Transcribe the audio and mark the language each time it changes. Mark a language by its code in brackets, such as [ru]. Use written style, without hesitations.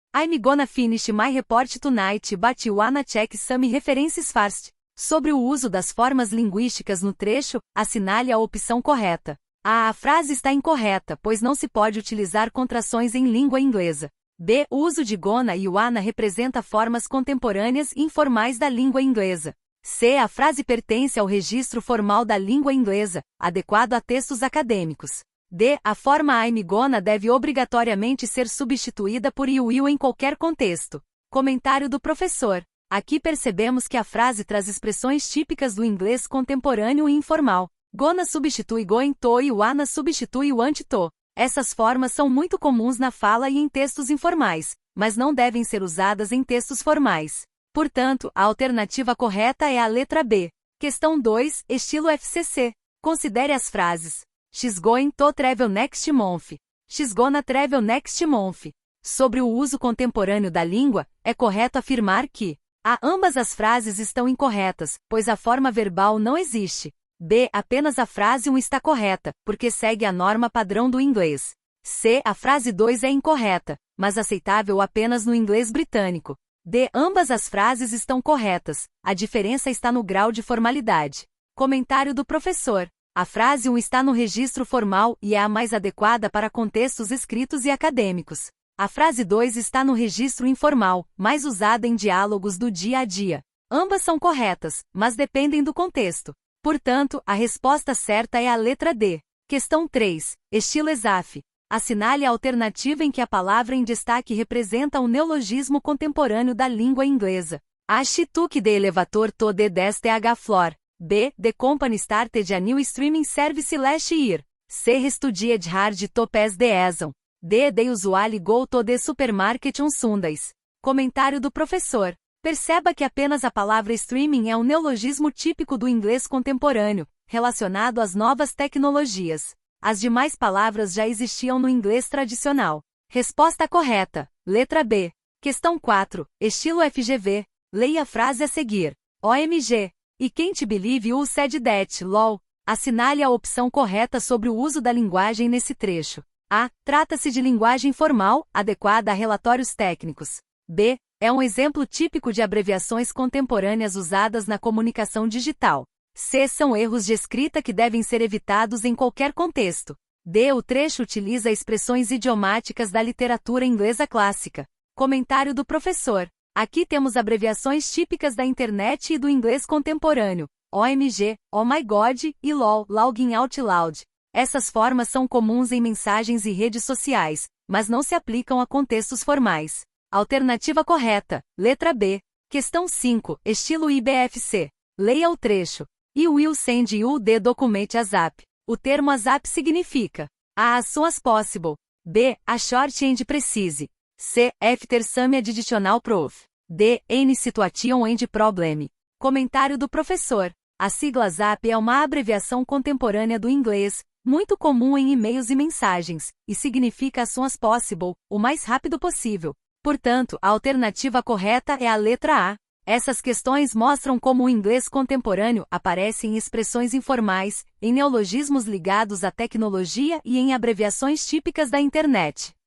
[en] I'm gonna finish my report tonight but wanna check some references first. [pt] Sobre o uso das formas linguísticas no trecho, assinale a opção correta. A frase está incorreta, pois não se pode utilizar contrações em língua inglesa. B. O uso de gonna e wanna representa formas contemporâneas e informais da língua inglesa. C. A frase pertence ao registro formal da língua inglesa, adequado a textos acadêmicos. D. A forma I'm gonna deve obrigatoriamente ser substituída por you will em qualquer contexto. Comentário do professor. Aqui percebemos que a frase traz expressões típicas do inglês contemporâneo e informal. Gonna substitui going to e wanna substitui want to. Essas formas são muito comuns na fala e em textos informais, mas não devem ser usadas em textos formais. Portanto, a alternativa correta é a letra B. Questão 2, estilo FCC. Considere as frases. [en] She's going to travel next month. She's gonna travel next month. [pt] Sobre o uso contemporâneo da língua, é correto afirmar que A. Ambas as frases estão incorretas, pois a forma verbal não existe. B. Apenas a frase 1 está correta, porque segue a norma padrão do inglês. C. A frase 2 é incorreta, mas aceitável apenas no inglês britânico. D. Ambas as frases estão corretas, a diferença está no grau de formalidade. Comentário do professor. A frase 1 está no registro formal e é a mais adequada para contextos escritos e acadêmicos. A frase 2 está no registro informal, mais usada em diálogos do dia a dia. Ambas são corretas, mas dependem do contexto. Portanto, a resposta certa é a letra D. Questão 3. Estilo ESAF. Assinale a alternativa em que a palavra em destaque representa um neologismo contemporâneo da língua inglesa. A. [en] She-took the elevator to the 10th floor. B. The company started a new streaming service last year. C. Studied hard to pass the exam. D. They usually go to the supermarket on Sundays. [pt] Comentário do professor. Perceba que apenas a palavra streaming é um neologismo típico do inglês contemporâneo, relacionado às novas tecnologias. As demais palavras já existiam no inglês tradicional. Resposta correta. Letra B. Questão 4. Estilo FGV. Leia a frase a seguir. OMG. [en] E can't believe you said that, lol. [pt] Assinale a opção correta sobre o uso da linguagem nesse trecho. A. Trata-se de linguagem formal, adequada a relatórios técnicos. B. É um exemplo típico de abreviações contemporâneas usadas na comunicação digital. C. São erros de escrita que devem ser evitados em qualquer contexto. D. O trecho utiliza expressões idiomáticas da literatura inglesa clássica. Comentário do professor. Aqui temos abreviações típicas da internet e do inglês contemporâneo. OMG, [en] Oh my God [pt] e LOL, [en] Logging Out Loud. [pt] Essas formas são comuns em mensagens e redes sociais, mas não se aplicam a contextos formais. Alternativa correta. Letra B. Questão 5. Estilo IBFC. Leia o trecho. [en] I will send you the document ASAP. [pt] O termo ASAP significa A. [en] As soon as possible. [pt] B. [en] A short and precise. C. After some additional proof. D. Any situation and problem. [pt] Comentário do professor. A sigla ASAP é uma abreviação contemporânea do inglês, muito comum em e-mails e mensagens, e significa [en] as soon as possible, [pt] o mais rápido possível. Portanto, a alternativa correta é a letra A. Essas questões mostram como o inglês contemporâneo aparece em expressões informais, em neologismos ligados à tecnologia e em abreviações típicas da internet.